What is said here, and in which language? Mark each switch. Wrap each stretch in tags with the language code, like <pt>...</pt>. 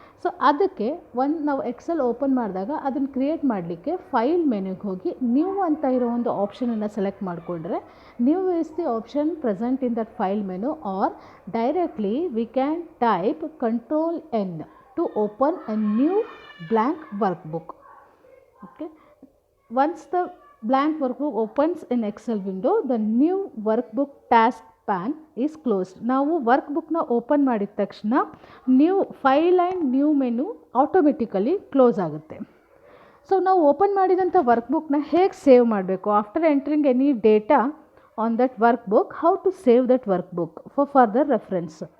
<kn>So ಅದಕ್ಕೆ ನಾವು Excel open ಮಾಡಿದಾಗ ಅದನ್ನು ಕ್ರಿಯೇಟ್ ಮಾಡಲಿಕ್ಕೆ ಫೈಲ್ ಮೆನ್ಯೂಗೆ ಹೋಗಿ ನ್ಯೂ ಅಂತ ಇರೋ ಒಂದು ಆಪ್ಷನನ್ನು ಸೆಲೆಕ್ಟ್ ಮಾಡಿಕೊಂಡ್ರೆ,</kn> <en>New is the option present in that file menu, or directly we can type Ctrl+N to open a new blank workbook. Okay, once the blank workbook opens in Excel window, the new workbook task pan is closed.</en> <kn>ನಾವು ವರ್ಕ್ಬುಕ್ನ open ಮಾಡಿದ ತಕ್ಷಣ new file and new menu automatically close ಆಗುತ್ತೆ. So ನಾವು open ಮಾಡಿದಂಥ ವರ್ಕ್ಬುಕ್ನ ಹೇಗೆ save ಮಾಡಬೇಕು?</kn> <en>After entering any data on that workbook, how to save that workbook for further reference.</en>